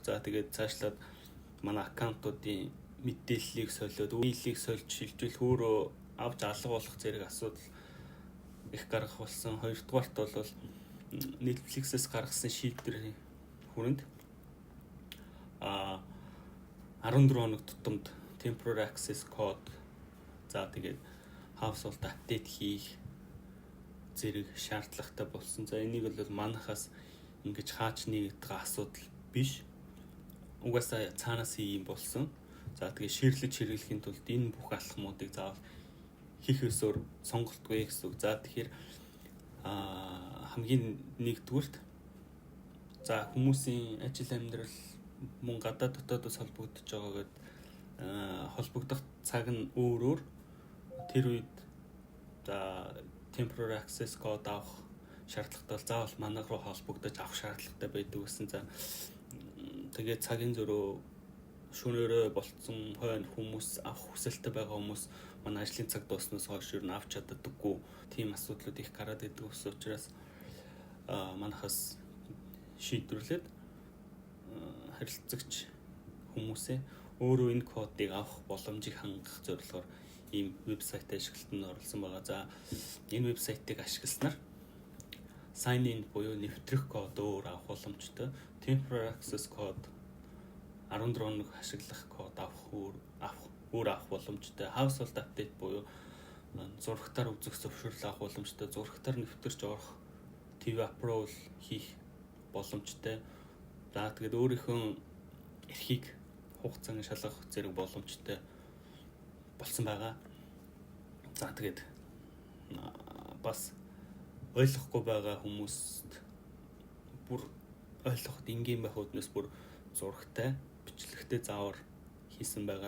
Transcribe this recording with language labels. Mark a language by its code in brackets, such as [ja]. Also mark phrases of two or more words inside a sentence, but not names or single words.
[mn] За тэгээд цаашлаад манай аккаунтуудын мэдээллийг солиод, үеийг сольж шилжүүлэх өөрөө авч алга болох зэрэг асуудал их гарах болсон. Хоёрдугаарт бол Netflix-с гаргасан шийдвэрийн хүрээнд 14 хоног тутамд [en] temporary access code [mn] за тэгээд [en] household update [mn] хийх зэрэг шаардлагатай болсон. За энийг бол манахаас ингэж хаач нэгдэх асуудал биш. Угаасаа цаанаас ийм болсон. За тэгээд ширлэж хэрэглэхийн тулд энэ бүх алхмуудыг заавал хийх ёсоор сонголтгүй гэсэн үг. За тэгэхээр хамгийн нэгдүгürt за хүмүүсийн ажил амьдрал мөн гадаад дотоодос холбогдож байгаа гэдэг холбогдох цаг нь өөр тэр үед за [en] temporary access code [mn] авах шаардлагатай бол заавал манай руу холбогдож авах шаардлагатай байдаг гэсэн. За тэгээд цагийн зөрөө шөнөөрөө болцсон хойно хүмүүс авах хүсэлтэй байгаа хүмүүс манай ажлын цаг дууснаас хойш юу н авч чаддаггүй тийм асуудлууд их гараад идэг учраас манахаас шийдвэрлээд харилцагч хүмүүсээ өөрөө энэ кодыг авах боломжийг хангах зорилгоор ийм вебсайт ашиглалтанд оролцсон байгаа. За энэ вебсайтыг ашигласнаар [en] sign in [mn] буюу нэвтрэх код өөр авах боломжтой. [en] Temporary access code [mn] 14 хоног ашиглах код авах авах боломжтой. [en] Household update [mn] буюу зурагтаар үзэх зөвшөөрөл авах боломжтой. Зурагтаар нэвтэрч орох [en] TV approval [mn] хийх боломжтой. За тэгээд өөрийнхөө эрхийг хугацааны шалгах зэрэг боломжтой болсон байгаа. За тэгээд бас ойлгохгүй байгаа хүмүүст бүр ойлгоход энгийн байх үднэс бүр зурагтай бичлэгтэй заавар хийсэн байгаа.